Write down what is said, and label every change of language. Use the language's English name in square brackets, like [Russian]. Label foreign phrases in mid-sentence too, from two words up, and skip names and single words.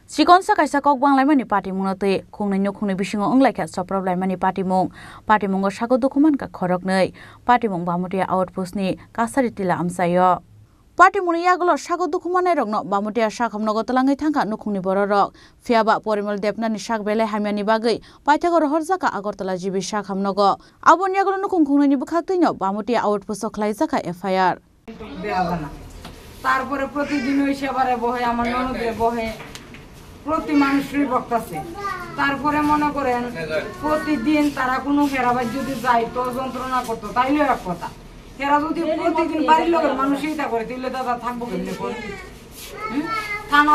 [Kok Borok] Sikonsa kaisa kok banglaimani party munate khongnai khongnai bisingo onglaikha sapraplaimani party mungo sago dokuman ka khoroknai party mung bamutia outpost ni kasari tila amsayo party muni yagulo sago dokumanai rokno bamutia sakhamnogo talangai thangka nukhungni bororok fiaba porimal depnani sakbele hamiani bagai paithago rohorjaka agartala jibi sakhamnogo abon yagulo nukhung khungnai bukhaktaino bamutia outpost khlaijaka FIR [Bangla] তারপরে প্রতিদিন ওই সেবারে বহে আমার ননদে বহে প্রতি মানুষেরই বক্তাছে তারপরে মনে করেন প্রতিদিন তারা কোনো হেরাবাজ যদি যাইতো যন্ত্রণা করতো তাইলে এক কথা হেরা যদি প্রতিদিন বাড়ির লোকের মানুষই তা করে তাহলে দাদা থাকবো কেমনি করে থানার